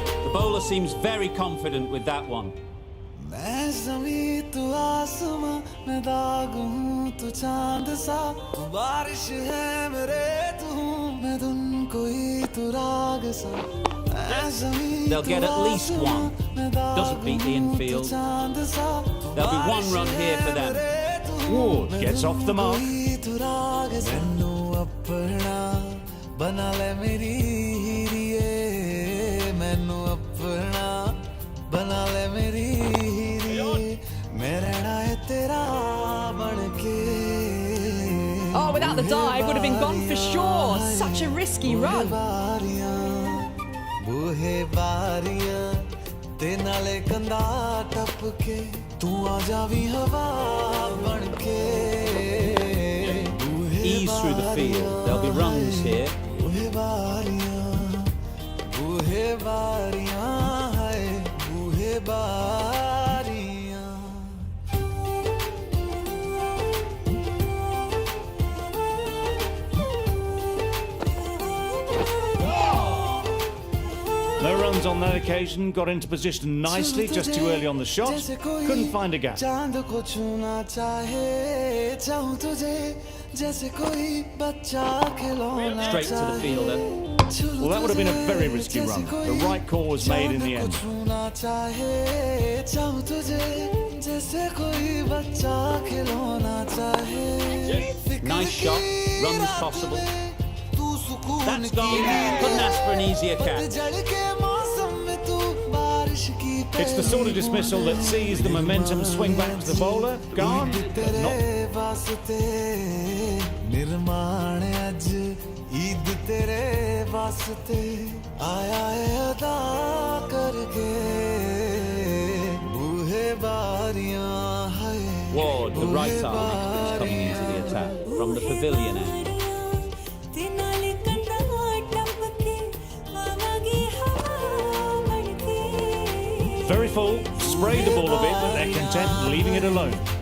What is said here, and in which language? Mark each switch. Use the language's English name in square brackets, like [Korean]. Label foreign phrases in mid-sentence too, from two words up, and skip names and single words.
[English] bowler seems very confident with that one. [Hindi] मैं ज़मीं तू आसमां मैं दाग हूँ तू चांद सा तू बारिश है मेरे तू मैं धुन कोई तू राग सा [English] They'll get at least one. Doesn't beat the infield. There'll be one run here for them. Ward gets off the mark. [Punjabi] ਮੈਨੂੰ ਅਪਣਾ ਬਣਾ ਲੈ ਮੇਰੀ ਹੀਰੀਏ ਮੈਨੂੰ ਅਪਣਾ ਬਣਾ ਲੈ ਮੇਰੀ ਮੈਂ ਰਹਿਣਾ ਹੈ ਤੇਰਾ ਬਣਕੇ. [English] Oh, without the dive, would have been gone for sure. Such a risky run. [Punjabi] ਬੂਹੇ ਬਾਰੀਆਂ ਤੇ ਨਾਲੇ ਕੰਧਾ ਟਪਕੇ ਤੂ ਆ ਜਾਵੀ ਹਵਾ ਬਣਕੇ. [English] Ease through the field. There'll be runs here. [Punjabi] ਬੂਹੇ ਬਾਰੀਆਂ ਹਾਏ ਬੂਹੇ ਬਾਰੀਆਂ. [English] No runs on that occasion, got into position nicely, just too early on the shot, couldn't find a gap. [Hindi] चांद को छूना चाहे चाहूं तुझे जैसे कोई बच्चा खिलौना [English] Straight to the fielder. Well, that would have been a very risky run. The right call was made in the end. [Hindi] छूना चाहे चाहूं तुझे जैसे कोई बच्चा खिलौना चाहे. [English] Nice shot. Runs possible. That's gone. Couldn't ask for an easier catch. It's the sort of dismissal that sees the momentum swing back to the bowler. Gone, but not. [Hindi] निर्माण आज ईद तेरे वास्ते आया है अदा करके [Punjabi] ਬੂਹੇ ਬਾਰੀਆਂ ਹਾਏ. [English] Ward, the right arm, is coming into the attack from the pavilion end. Very full, sprayed the ball a bit, but they're content leaving it alone.